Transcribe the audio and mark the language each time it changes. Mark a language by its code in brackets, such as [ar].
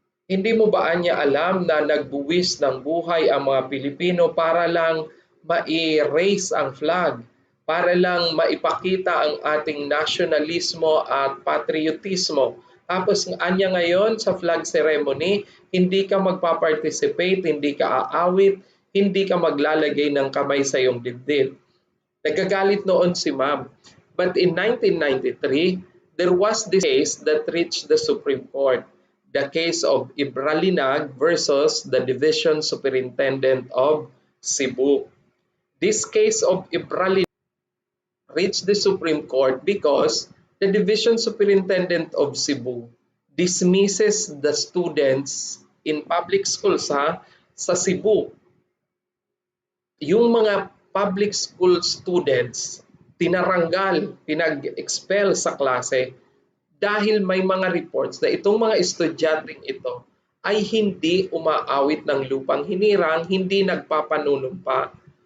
[tl] Hindi mo ba niya alam na nagbuwis ng buhay ang mga Pilipino para lang ma-erase ang flag, para lang maipakita ang ating nasyonalismo at patriotismo. Tapos anya ngayon sa flag ceremony, hindi ka magpa-participate, hindi ka aawit, hindi ka maglalagay ng kamay sa iyong dibdib. Nagagalit noon si ma'am. [en] But in 1993, there was this case that reached the Supreme Court. The case of Ibralinag versus the Division Superintendent of Cebu. This case of Ibralinag reached the Supreme Court because the Division Superintendent of Cebu dismisses the students in public schools [tl] sa Cebu. Yung mga public school students tinaranggal, pinag-expel sa klase dahil may mga reports na itong mga estudyanteng ito ay hindi umaawit ng lupang hinirang, hindi nagpapanunumpa.